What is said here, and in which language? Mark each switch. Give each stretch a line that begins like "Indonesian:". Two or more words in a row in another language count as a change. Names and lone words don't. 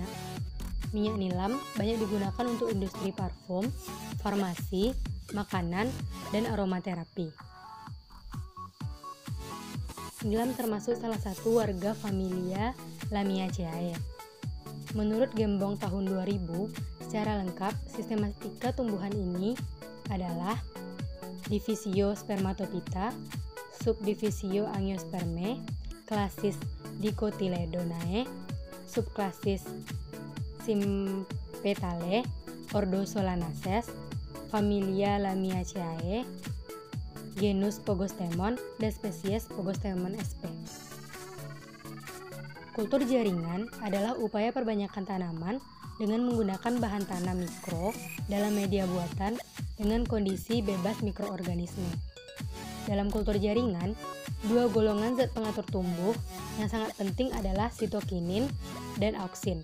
Indonesian: Minyak nilam banyak digunakan untuk industri parfum, farmasi, makanan, dan aromaterapi. Nilam termasuk salah satu warga
Latin: familia Lamiaceae.
Indonesian: Menurut Gembong tahun 2000, secara lengkap sistematika tumbuhan ini adalah
Latin: Divisio Spermatophyta, Subdivisio Angiospermae,
Indonesian: klasis Dicotyledonae, subklasis Sympetalae,
Latin: ordo Solanaceae, familia Lamiaceae, genus Phogestemon,
Indonesian: dan spesies Phogestemon sp. Kultur jaringan adalah upaya perbanyakan tanaman dengan menggunakan bahan tanam mikro dalam media buatan dengan kondisi bebas mikroorganisme. Dalam kultur jaringan, dua golongan zat pengatur tumbuh yang sangat penting adalah sitokinin dan auksin.